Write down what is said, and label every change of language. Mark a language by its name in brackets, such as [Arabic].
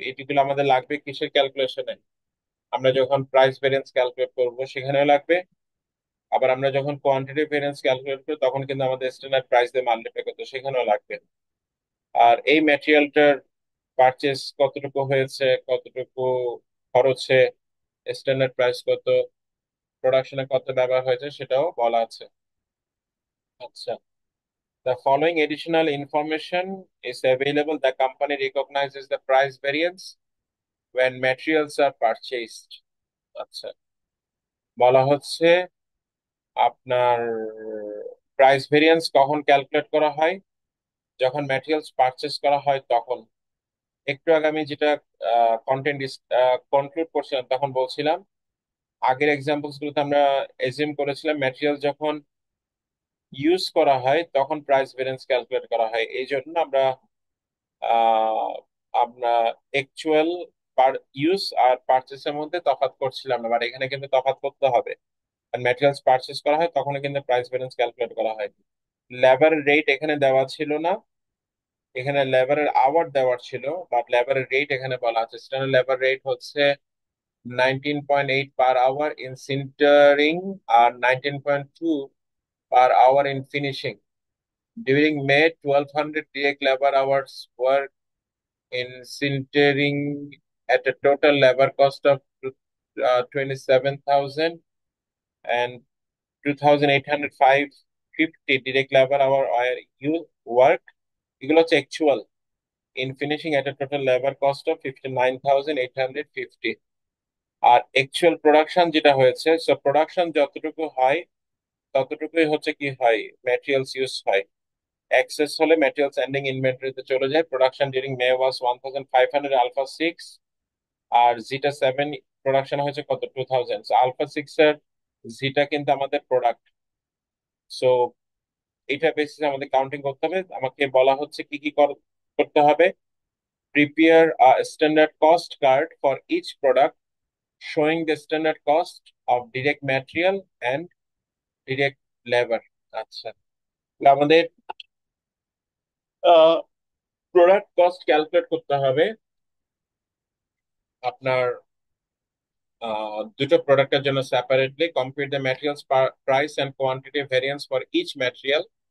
[Bangla] এটিগুলো আমাদের লাগবে কিসের ক্যালকুলেশনে? আমরা যখন প্রাইস ভেরিয়েন্স ক্যালকুলেট করব সেখানেও লাগবে, আবার আমরা যখন কোয়ান্টিটি ভেরিয়েন্স ক্যালকুলেট করি তখন কিন্তু আমাদের স্ট্যান্ডার্ড প্রাইস দিয়ে মাল্টিপ্লাই করতে হয়, সেখানেও লাগবে। আর এই ম্যাটেরিয়ালটার পারচেস কতটুকু হয়েছে, কতটুকু খরচে, স্ট্যান্ডার্ড প্রাইস কত, প্রোডাকশনে কত ব্যবহার হয়েছে সেটাও বলা আছে। আচ্ছা, [English] the following additional information is available. The company recognizes the price variance when materials are purchased. [Bangla] আচ্ছা, বলা হচ্ছে আপনার প্রাইস ভেরিয়েন্স কখন ক্যালকুলেট করা হয়? যখন ম্যাটেরিয়ালস পারচেস করা হয় তখন। একটু আগে আমি যেটা কন্টেন্ট কনক্লুড করছিলাম তখন বলছিলাম আগের এক্সাম্পলস গুলোতে আমরা এজিউম করেছিলাম ম্যাটেরিয়াল যখন ইউজ করা হয় তখন প্রাইস ভেরিয়েন্স ক্যালকুলেট করা হয়, এই জন্য আমরা আহ, আমরা অ্যাকচুয়াল পার ইউজ আর পারচেসের মধ্যে তফাৎ করছিলাম না, বাট এখানে কিন্তু তফাৎ করতে হবে। ম্যাটেরিয়ালস পারচেস করা হয় তখন কিন্তু প্রাইস ভেরিয়েন্স ক্যালকুলেট করা হয়। লেবার রেট এখানে দেওয়া ছিল না, এখানে লেবারের আওয়ার দেওয়ার ছিল, বাট লেবারের রেট এখানে বলা আছে। স্ট্যান্ডার্ড লেবার রেট হচ্ছে 19.8 [English] per hour in sintering [Bangla] আর 19.2 [English] Per hour in finishing. During May, 1,200 direct labor hours were in sintering at a total labor cost of 27,000 and 2,850 direct labor hour were work. [Bangla] এগুলো হচ্ছে actual. [English] In finishing at a total labour cost of 59,850। [Bangla] আর actual production যেটা হয়েছে, so production যতটুকু হয় ততটুকুই হচ্ছে কি হয়, ম্যাটেরিয়ালস ইউজ হয়। এক্সেস হলে ম্যাটেরিয়ালস এন্ডিং ইনভেন্টরিতে চলে যায়। [English] production during May was 1,500 alpha 6, [Bangla] আর জিটা 7 প্রোডাকশন হয়েছে কত, 2,000। আলফা 6 এর জিটা কিন্তু আমাদের প্রোডাক্ট। সো এটা বেসিসে আমাদের কাউন্টিং করতে হবে। আমাকে বলা হচ্ছে কি কি করতে হবে। [English] Prepare a standard cost card for each product showing the standard cost of direct material and direct labor। [Bangla] আচ্ছা, তাহলে আমাদের প্রোডাক্ট কস্ট ক্যালকুলেট করতে হবে আপনার দুটো প্রোডাক্টের জন্য separately. [English] Compute the materials price and quantity variance for each material.